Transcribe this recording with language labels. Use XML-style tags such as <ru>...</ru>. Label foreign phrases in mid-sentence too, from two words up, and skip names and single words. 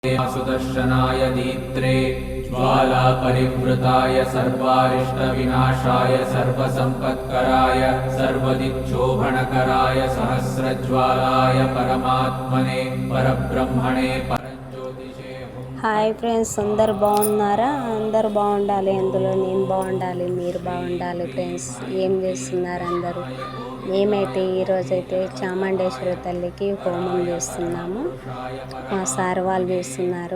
<sa>सुदर्शनाय दीप्त्रे ज्वाला परिवृताय सर्वारिष्टविनाशाय सर्वसम्पत्कराय सर्वदिक्शोभनकराय सहस्रज्वालाय परमात्मने परब्रह्मणे परज्योतिषे।</sa> <en>Hi friends,</en> <te>అందరు బాగున్నారా? అందరు బాగుండాలి, అందులో నేను బాగుండాలి, మీరు బాగుండాలి. ఫ్రెండ్స్, ఏం చేస్తున్నారు అందరూ? మేమైతే ఈరోజైతే చాముండేశ్వరి తల్లికి హోమం చేస్తున్నాము. మా సార్ వాళ్ళు చేస్తున్నారు.</te>